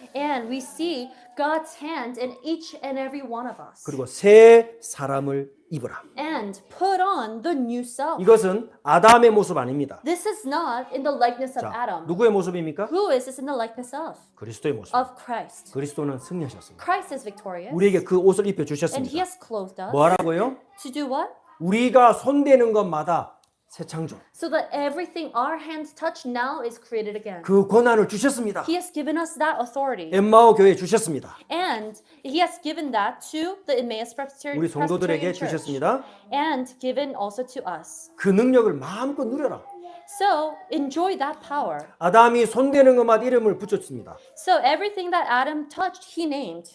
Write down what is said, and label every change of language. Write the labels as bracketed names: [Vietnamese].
[English] And we see God's hand in each and every one of us. [Korean] 그리고 새 사람을 입으라. [English] And put on the new self. [Korean] 이것은 아담의 모습 아닙니다. [English] This is not in the likeness of [Korean] 자, [English] Adam. [Korean] 누구의 모습입니까? [English] Who is this in the likeness of? [Korean] 그리스도의 모습. [English] Of Christ. [Korean] 그리스도는 승리하셨습니다. [English] Christ is victorious. [Korean] 우리에게 그 옷을 입혀 [English] And He [Korean] 주셨습니다. [English] has clothed us. [Korean] 뭐라고요? [English] To do what? [Korean] 우리가 손대는 것마다 새 창조. [English] So that everything our hands touch now is created again. [Korean] 그 권한을 주셨습니다. [English] He has given us that authority. [Korean] 엠마오 교회에 주셨습니다. [English] And He has given that to the Emmaus [Korean] 우리 성도들에게 [English] Presbyterian Church. [Korean] 주셨습니다. [English] And given also to us. [Korean] 그 능력을 마음껏 누려라. [English] So enjoy that power. [Korean] 아담이 손대는 것마다 이름을 붙였습니다. [English] So everything that Adam touched, he named.